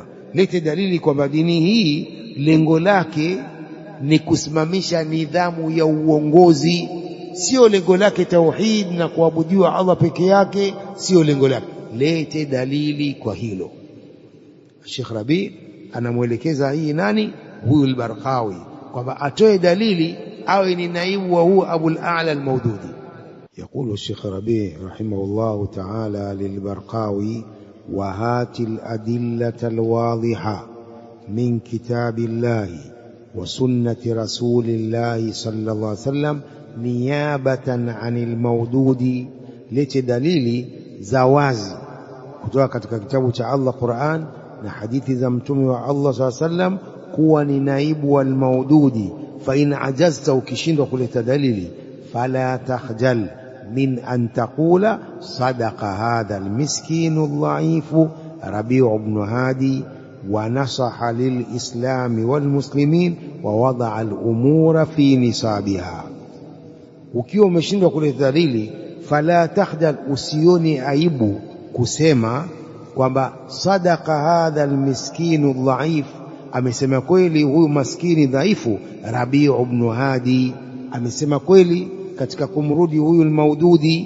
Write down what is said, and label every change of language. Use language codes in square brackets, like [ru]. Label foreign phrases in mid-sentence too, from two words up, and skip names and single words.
[sw] Lete dalili kwamba dini hii lengo lake ni kusimamisha nidhamu ya uongozi, sio lengo lake tauhid na kuabudiwa Allah peke yake, sio lengo lake. Lete dalili kwa hilo. Sheikh Rabi anamwelekeza hii nani? Huyu al-Barqawi, kwamba atoe dalili, awe ni naibu wa huyu Abul A'la al-Mawdudi. [ar] يقول الشيخ ربيع رحمه الله تعالى للبرقاوي: وهات الأدلة الواضحة من كتاب الله وسنة رسول الله صلى الله عليه وسلم نيابة عن المودود. [sw] lete dalili za wazi kutoka katika kitabu cha Allah Qur'an na hadithi za mtume wa Allah [ar] صلى الله عليه وسلم [sw] kuwa ni naibu wal maududi. [ar] فإن عجزت, [sw] ukishindwa kuleta dalili, [ar] فلا تخجل من أن تقول صدق هذا المسكين الضعيف ربيع بن هادي ونصح للإسلام والمسلمين ووضع الأمور في نصابها. [sw] Ukiwa umeshindwa kuleta dalili, [ar] فلا تخجل, [sw] usioni aibu kusema kwamba [ar] صدق هذا المسكين الضعيف, [sw] amesema kweli huyu maskini dhaifu Rabi' ibn Hadi, amesema kweli katika kumrudi huyu al-Mawdudi.